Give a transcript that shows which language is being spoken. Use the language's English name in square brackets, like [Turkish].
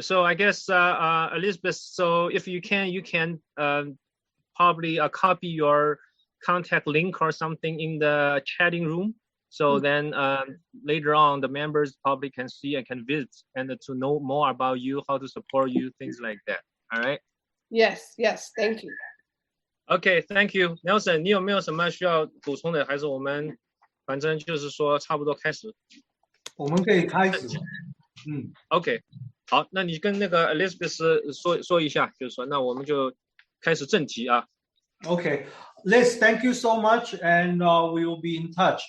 [English] So I guess, Elizabeth, so if you can probably copy your contact link or something in the chatting room. So then later on, the members probably can see and can visit and to know more about you, how to support you, things like that. All right? Yes, thank you. Okay, thank you. [Chinese] Nelson, 你有没有什么需要补充的？还是我们反正就是说差不多开始？我们可以开始。 OK， 好，那你跟那个 Elizabeth 说一下，就是说，那我们就开始正题啊。 [English] Okay, Liz, thank you so much, and we will be in touch.